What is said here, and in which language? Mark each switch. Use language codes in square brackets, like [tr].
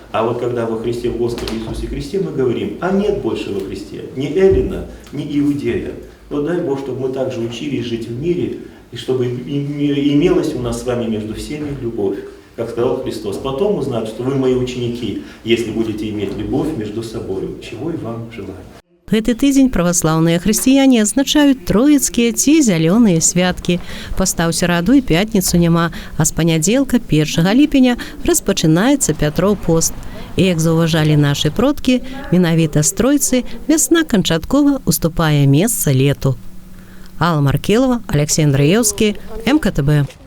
[ru] А вот когда во Христе, в Господе Иисусе Христе мы говорим, а нет больше во Христе ни эллина, ни иудея. Но дай Бог, чтобы мы также учились жить в мире, и чтобы имелась у нас с вами между всеми любовь. Как сказал Христос, потом узнают, что вы мои ученики, если будете иметь любовь между собой, чего и вам желаю. [be] Гэты тыдзень праваслаўныя хрысціяне адзначаюць троіцкія ці зялёныя святкі. Пастаў сераду і пятніцу няма, а з панядзелка 1 ліпеня распачынаецца Пятров пост. І як заўважалі нашы продкі, менавіта з тройцы вясна канчаткова уступае месца лету. [ru] Алла Маркелова, Алексей Андреевский, МКТБ.